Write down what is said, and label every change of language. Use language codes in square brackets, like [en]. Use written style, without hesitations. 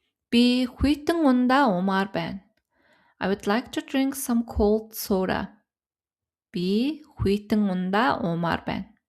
[mn] Би хүйтэн ундаа уумаар байна. [en] I would like to drink some cold soda. [mn] Би хүйтэн ундаа уумаар байна.